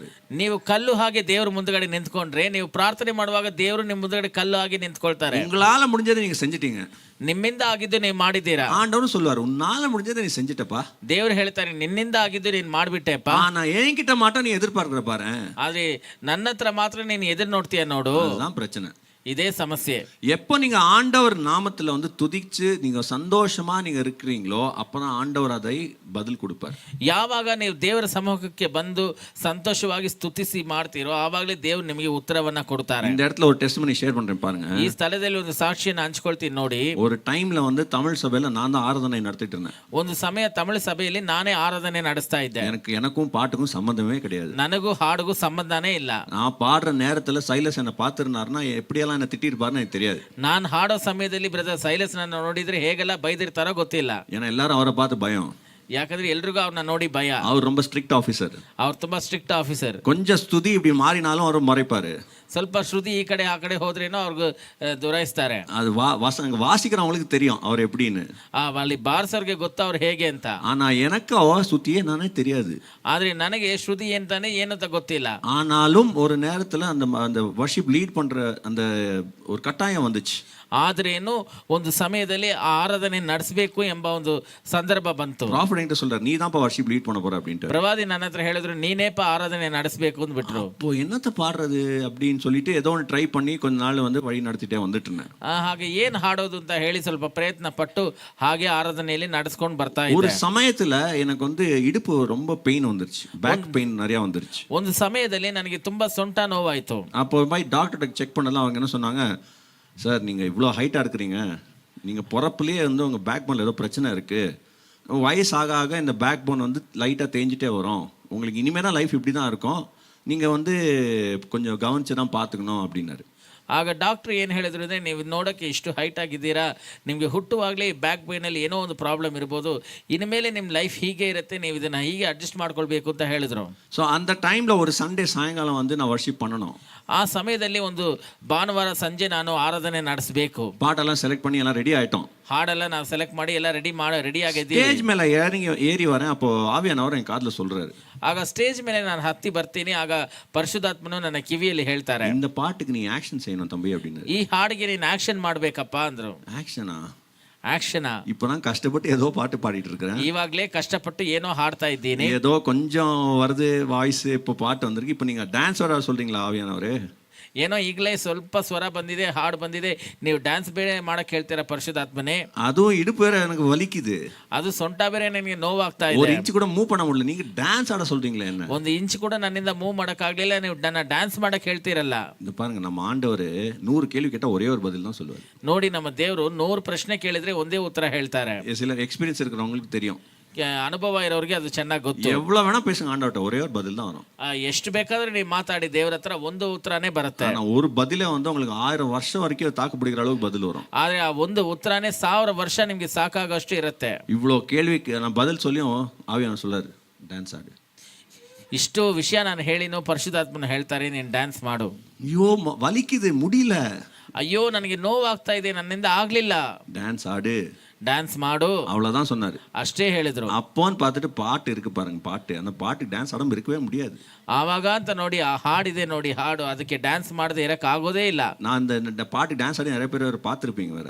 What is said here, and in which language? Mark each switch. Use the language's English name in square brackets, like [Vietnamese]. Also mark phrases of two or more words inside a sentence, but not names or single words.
[Kannada] ನೀವು ಕಲ್ಲು ಹಾಗೆ ದೇವರ ಮುಂದಗಡೆ ನಿಂತ್ಕೊಂಡ್ರೆ, ನೀವು ಪ್ರಾರ್ಥನೆ ಮಾಡುವಾಗ ದೇವರು ನಿಮ್ಮ ಮುಂದಗಡೆ ಕಲ್ಲು ಹಾಗೆ ನಿಂತ್ಕೊಳ್ತಾರೆ. [Tamil] உங்களால முடிஞ்சதை நீங்க செஞ்சிட்டீங்க, [Kannada] ನಿಮ್ಮಿಂದ ಆಗಿದ್ದು ನೀವು ಮಾಡಿದ್ದೀರಾ. [Tamil] ஆண்டவரும் சொல்லுவாரு, உன்னால முடிஞ்சதை நீ செஞ்சிட்டப்பா. [Kannada] ದೇವರು ಹೇಳ್ತಾರೆ, ನಿನ್ನಿಂದ ಆಗಿದ್ದು ನೀನ್ ಮಾಡ್ಬಿಟ್ಟೆಪ್ಪ. [Tamil] நான் என்கிட்ட மாட்டோம் நீ எதிர்பார்க்கிற பாரு, [Kannada] ಆದ್ರೆ ನನ್ನ ಹತ್ರ ಮಾತ್ರ ನೀನು ಎದುರು ನೋಡ್ತೀಯ ನೋಡು. [Tamil] அதுதான் பிரச்சனை. [Kannada] ಇದೇ ಸಮಸ್ಯೆ. [Tamil] எப்போ நீங்க ஆண்டவர் நாமத்துல வந்து துதிச்சு நீங்க சந்தோஷமா நீங்க இருக்கிறீங்களோ அப்பதான் ஆண்டவர் அதை பதில் கொடுப்பார். [Kannada] ಯಾವಾಗ ನೀವು ದೇವರ ಸಮ್ಮುಖಕ್ಕೆ ಬಂದು ಸಂತೋಷವಾಗಿ ಸ್ತುತಿಸಿ ಮಾಡ್ತೀರೋ ಆವಾಗಲೇ ದೇವರು ನಿಮಗೆ ಉತ್ತರವನ್ನ ಕೊಡ್ತಾರೆ. [Tamil] இந்த இடத்துல ஒரு [English] testimony share [Tamil] பண்றேன் பாருங்க. [Kannada] ಈ ಸ್ಥಳದಲ್ಲಿ ಒಂದು ಸಾಕ್ಷಿಯನ್ನು ಹಂಚ್ಕೊಳ್ತೀನಿ ನೋಡಿ. [Tamil] ஒரு டைம்ல வந்து தமிழ் சபையில நான் தான் ஆராதனை நடத்திட்டு இருந்தேன். [Kannada] ಒಂದು ಸಮಯ ತಮಿಳು ಸಭೆಯಲ್ಲಿ ನಾನೇ ಆರಾಧನೆ ನಡೆಸ್ತಾ ಇದ್ದೆ. [Tamil] எனக்கும் பாட்டுக்கும் சம்பந்தமே கிடையாது. [Kannada] ನನಗೂ ಹಾಡುಗೂ ಸಂಬಂಧನೇ ಇಲ್ಲ. [Tamil] நான் பாடுற நேரத்துல சைலஸ் என்ன பார்த்திருந்தாருன்னா எப்படியெல்லாம் என்ன திட்டிருப்பாருன்னு எனக்கு தெரியாது. [Kannada] ನಾನು ಹಾಡೋ ಸಮಯದಲ್ಲಿ ಬ್ರದರ್ ಸೈಲಸ್ ನನ್ನ ನೋಡಿದ್ರೆ ಹೇಗೆಲ್ಲ ಬೈದಿರ್ತಾರೋ ಗೊತ್ತಿಲ್ಲ. [Tamil] ஏன்னா எல்லாரும் அவரை பார்த்து பயம். [Kannada] ಯಾಕಂದ್ರೆ ಎಲ್ರಿಗೂ ಅವ್ರನ್ನ ನೋಡಿ ಭಯ. [Tamil] அவர் ரொம்ப [English] strict officer. [Kannada] ಅವ್ರು ತುಂಬಾ [English] strict officer. [Tamil] கொஞ்சம் ஸ்துதி இப்படி மாறினாலும் அவர் மறைப்பாரு. [Kannada] ಸ್ವಲ್ಪ ಶ್ರುತಿ ಈ ಕಡೆ ಆ ಕಡೆ ಹೋದ್ರೇನೋ ಅವ್ರಿಗೆ ದುರಾಯಿಸ್ತಾರೆ. [Tamil] அது வாசிக்கிறவங்களுக்கு தெரியும் அவர் எப்படின்னு. [Kannada] ಅಲ್ಲಿ ಬಾರ್ಸರ್ಗೆ ಗೊತ್ತ ಅವ್ರು ಹೇಗೆ ಅಂತ. [Tamil] ஆனா எனக்கு சுத்தியே நானே தெரியாது. [Kannada] ಆದ್ರೆ ನನಗೆ ಶ್ರುತಿ ಅಂತಾನೆ ಏನಂತ ಗೊತ್ತಿಲ್ಲ. [Tamil] ஆனாலும் ஒரு நேரத்துல அந்த [English] worship lead [Tamil] பண்ற அந்த ஒரு கட்டாயம் வந்துச்சு. [Kannada] ಆದ್ರೇನು ಒಂದು ಸಮಯದಲ್ಲಿ ಆ ಆರಾಧನೆ ನಡೆಸಬೇಕು ಎಂಬ ಒಂದು ಸಂದರ್ಭ ಬಂತು. [Tamil] ಪ್ರಾಫಿಟ್ ಎನ್கிட்ட சொல்றார், நீ தான் [English] worship lead [Tamil] பண்ண போற அப்படின்ட்டு. [Kannada] ಪ್ರವಾದಿ ನನ್ನ ಹತ್ರ ಹೇಳಿದ್ರು, ನೀನೇಪ ಆರಾಧನೆ ನಡೆಸಬೇಕು ಅಂದ್ಬಿಟ್ರು. [Tamil] அப்போ என்னத்த பாடுறது அப்படின்னு சொல்லிட்டு ஏதோ ஒன்று ட்ரை பண்ணி கொஞ்ச நாள் வந்து வழி நடத்திட்டே வந்துட்டு இருந்தேன். [Kannada] ಹಾಗೆ ಏನ್ ಹಾಡೋದು ಅಂತ ಹೇಳಿ ಸ್ವಲ್ಪ ಪ್ರಯತ್ನ ಪಟ್ಟು ಹಾಗೆ ಆರಾಧನೆಯಲ್ಲಿ ನಡೆಸ್ಕೊಂಡು ಬರ್ತಾ ಇದ್ದೆ. [Tamil] ஒரு சமயத்துல எனக்கு வந்து இடுப்பு ரொம்ப பெயின் வந்துருச்சு, [English] back pain [Tamil] நிறைய வந்துருச்சு. [Kannada] ಒಂದು ಸಮಯದಲ್ಲಿ ನನಗೆ ತುಂಬಾ ಸೊಂಟ ನೋವಾಯ್ತು. [Tamil] அப்போ போய் டாக்டர்கிட்ட செக் பண்ணலாம். அவங்க என்ன சொன்னாங்க, சார் நீங்கள் இவ்வளோ ஹைட்டாக இருக்கிறீங்க, நீங்கள் பிறப்புலேயே வந்து உங்கள் [English] back bone [Tamil] ஏதோ பிரச்சனை இருக்குது, வயசு ஆக ஆக இந்த [English] back bone [Tamil] வந்து லைட்டாக தேஞ்சிட்டே வரும், உங்களுக்கு இனிமேல் தான் லைஃப் இப்படி தான் இருக்கும், நீங்கள் வந்து கொஞ்சம் கவனிச்சு தான் பார்த்துக்கணும் அப்படின்னாரு. [Kannada] ಆಗ ಡಾಕ್ಟ್ರು ಏನು ಹೇಳಿದ್ರು ಅಂದರೆ, ನೀವು ನೋಡೋಕ್ಕೆ ಇಷ್ಟು ಹೈಟ್ ಆಗಿದ್ದೀರಾ, ನಿಮಗೆ ಹುಟ್ಟುವಾಗಲೇ [English] back pain [Kannada] ಏನೋ ಒಂದು ಪ್ರಾಬ್ಲಮ್ ಇರ್ಬೋದು, ಇನ್ಮೇಲೆ ನಿಮ್ಮ ಲೈಫ್ ಹೀಗೆ ಇರುತ್ತೆ, ನೀವು ಇದನ್ನು ಹೀಗೆ ಅಡ್ಜಸ್ಟ್ ಮಾಡ್ಕೊಳ್ಬೇಕು ಅಂತ ಹೇಳಿದ್ರು. [Tamil] ஸோ அந்த டைமில் ஒரு சண்டே சாயங்காலம் வந்து நான் வர்ஷிப் பண்ணணும். [Kannada] ಆ ಸಮಯದಲ್ಲಿ ಒಂದು ಭಾನುವಾರ ಸಂಜೆ ನಾನು ಆರಾಧನೆ ನಡೆಸಬೇಕು. [Tamil] பாட்டெல்லாம் செலக்ட் பண்ணி எல்லாம் ரெடி ஆகிட்டோம். [Kannada] ಹಾಡೆಲ್ಲ ನಾವು ಸೆಲೆಕ್ಟ್ ಮಾಡಿ ಎಲ್ಲ ರೆಡಿ ಆಗಿದ್ದೀವಿ. [Tamil] ஸ்டேஜ் மேலே ஏறி வரேன். அப்போ ஆவியானவர் என் காதில் சொல்கிறாரு. [Kannada] ಆಗ ಸ್ಟೇಜ್ ಮೇಲೆ ನಾನು ಹತ್ತಿ ಬರ್ತೀನಿ. ಆಗ ಪರಿಶುದ್ಧಾತ್ಮನು ನನ್ನ ಕಿವಿಯಲ್ಲಿ ಹೇಳ್ತಾರೆ, [Tamil] இந்த பாட்டுக்கு நீ ஆக்ஷன் செய்யணும் தம்பி அப்படின்னு. [Kannada] ಈ ಹಾಡಿಗೆ ನೀನು ಆಕ್ಷನ್ ಮಾಡ್ಬೇಕಪ್ಪ ಅಂದ್ರು. [Tamil] ஆக்ஷனா? [Kannada] ಆಕ್ಷನಾ? [Tamil] இப்போதான் கஷ்டப்பட்டு ஏதோ பாட்டு பாடிட்டு இருக்கிறேன். [Kannada] ಇವಾಗಲೇ ಕಷ್ಟಪಟ್ಟು ಏನೋ ಹಾಡ್ತಾ ಇದ್ದೀನಿ. [Tamil] ஏதோ கொஞ்சம் வருது வாய்ஸ், இப்போ பாட்டு வந்திருக்கு, இப்போ நீங்கள் டான்ஸ் வர சொல்கிறீங்களா ஆவியானவரே? [Kannada] ಏನೋ ಈಗಲೇ ಸ್ವಲ್ಪ ಸ್ವರ ಬಂದಿದೆ, ಹಾಡು ಬಂದಿದೆ, ನೀವು ಡ್ಯಾನ್ಸ್ ಬೇರೆ ಮಾಡಕ್ ಹೇಳ್ತೀರಾ ಪರಿಶುದ್ಧಾತ್ಮನೇ? [Tamil] அதுவும் இடுப்பு வேற எனக்கு வலிக்குது, [Kannada] ಅದು ಸೊಂಟ ಬೇರೆ ನನಗೆ ನೋವಾಗ್ತಾ [Tamil] ஒரு [Kannada] ಇದೆ, [Tamil] இன்ச் கூட மூவ் பண்ண முடியல, நீங்க டான்ஸ் ஆட சொல்றீங்களே என்ன? [Kannada] ಒಂದು ಇಂಚ್ ಕೂಡ ನನ್ನಿಂದ ಮೂವ್ ಮಾಡಕ್ ಆಗ್ಲಿಲ್ಲ, ನೀವು ನನ್ನ ಡ್ಯಾನ್ಸ್ ಮಾಡಕ್ ಹೇಳ್ತೀರಲ್ಲ. [Tamil] இந்த பாருங்க, நம்ம ஆண்டவர் 100 கேள்வி கேட்டா ஒரே ஒரு பதில் தான் சொல்லுவார். [Kannada] ನೋಡಿ, ನಮ್ಮ ದೇವರು 100 ಪ್ರಶ್ನೆ ಕೇಳಿದ್ರೆ ಒಂದೇ ಉತ್ತರ ಹೇಳ್ತಾರೆ. [Tamil] சில எக்ஸ்பீரியன்ஸ் இருக்கிறவங்களுக்கு தெரியும். [Kannada] ಅನುಭವ ಇರೋರಿಗೆ ಅದು ಚೆನ್ನಾಗಿ ಗೊತ್ತು. [Tamil] எவ்வளவு வேணா பேசுங்க ஆண்டவர்ட்ட, ஒரே ஒரு பதில் தான் வரும். [Kannada] ಎಷ್ಟು ಬೇಕಾದ್ರೆ ನೀವು ಮಾತಾಡಿ ದೇವ್ರ ಹತ್ರ ಒಂದು ಉತ್ತರನೇ ಬರುತ್ತೆ. [Tamil] ஆனா ஒரு பதிலே வந்து உங்களுக்கு 1000 வருஷம் வரைக்கும் தாக்கு பிடிக்கிற அளவுக்கு பதில் வரும். [Kannada] ಆದ್ರೆ ಆ ಒಂದು ಉತ್ತರನೇ 1000 ವರ್ಷ ನಿಮ್ಗೆ ಸಾಕಾಗಷ್ಟು ಇರುತ್ತೆ. [Tamil] இவ்வளோ கேள்விக்கு நான் பதில் சொல்லியும் ஆவியானவர் சொல்றாரு, டான்ஸ் ஆடு. [Kannada] ಇಷ್ಟು ವಿಷಯ ನಾನು ಹೇಳಿನೋ ಪರಿಶುದ್ಧಾತ್ಮನ ಹೇಳ್ತಾರೆ ನೀನು ಡ್ಯಾನ್ಸ್ ಮಾಡು. [Tamil] ஐயோ வலிக்குது, முடியல, [Kannada] ಅಯ್ಯೋ ನನಗೆ ನೋವಾಗ್ತಾ ಇದೆ, ನನ್ನಿಂದ ಆಗ್ಲಿಲ್ಲ, [Tamil] டான்ஸ் ஆடு, [Kannada] ಡ್ಯಾನ್ಸ್ ಮಾಡು, [Tamil] அவ்வளவுதான் சொன்னாரு. [Kannada] ಅಷ್ಟೇ ಹೇಳಿದ್ರು. [Tamil] அப்போன்னு பார்த்துட்டு பாட்டு இருக்கு பாருங்க, பாட்டு, அந்த பாட்டு டான்ஸ் ஆடாம இருக்கவே முடியாது. [Kannada] ಆವಾಗ ಅಂತ ನೋಡಿ ಆ ಹಾಡಿದೆ ನೋಡಿ ಹಾಡು, ಅದಕ್ಕೆ ಡ್ಯಾನ್ಸ್ ಮಾಡದೆ ಇರಕ್ ಆಗೋದೇ ಇಲ್ಲ. [Tamil] நான் இந்த பாட்டு டான்ஸ் ஆடி நிறைய பேர் பார்த்துருப்பீங்க வேற.